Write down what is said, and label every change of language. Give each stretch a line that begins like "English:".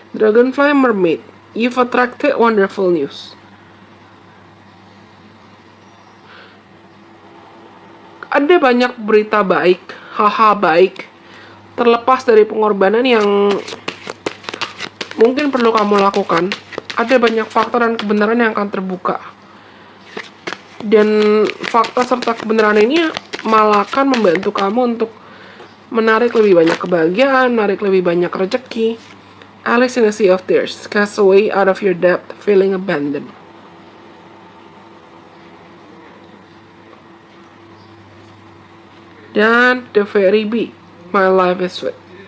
English: Dragonfly Mermaid, you've attracted wonderful news.
Indonesian: Ada banyak berita baik, hal-hal baik, terlepas dari pengorbanan yang mungkin perlu kamu lakukan. Ada banyak fakta dan kebenaran yang akan terbuka. Dan fakta serta kebenaran ini malah akan membantu kamu untuk menarik lebih banyak kebahagiaan, menarik lebih banyak rezeki.
English: Alice in a Sea of Tears, cast away out of your depth, feeling abandoned. Dan The Fairy Bee, My Life is Sweet.